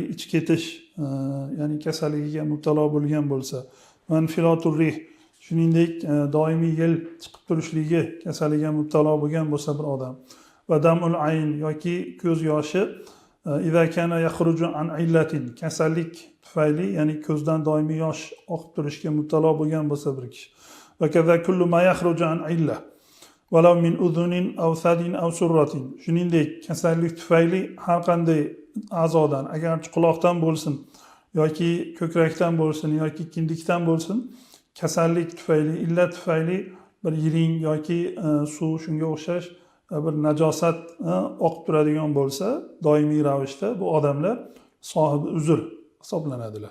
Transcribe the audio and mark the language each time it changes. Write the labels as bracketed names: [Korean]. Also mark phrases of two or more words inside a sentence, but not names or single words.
[Uzbek] ich ketish, ya'ni kasalligiga mubtalo bo'lgan bo'lsa, [Arabic] من انفلات الريح [Uzbek] shuningdek doimiy yel chiqib turishligi kasalligiga mubtalo bo'lgan bo'lsa bir odam, [Arabic] ودمع العين [Uzbek] yoki ko'z yoshi [Arabic] إذا كان يخرج عن علة [Uzbek] kasallik tufayli, ya'ni ko'zdan doimiy yosh oqib turishga mubtalo bo'lgan bo'lsa bir kishi, [Arabic] وكذا كل ما يخرج عن علة ولو من أذن أو ثدي أو سرة [Uzbek] shuningdek kasallik tufayli har qanday a'zodan, agarchi quloqdan bo'lsin yoki ko'krakdan bo'lsin yoki kindikdan bo'lsin, kasallik tufayli, illat tufayli bir yiring yoki suv shunga o'xshash bir najosat oqib turadigan bo'lsa, doimiy ravishda bu odamlar sohibi uzr hisoblanadilar.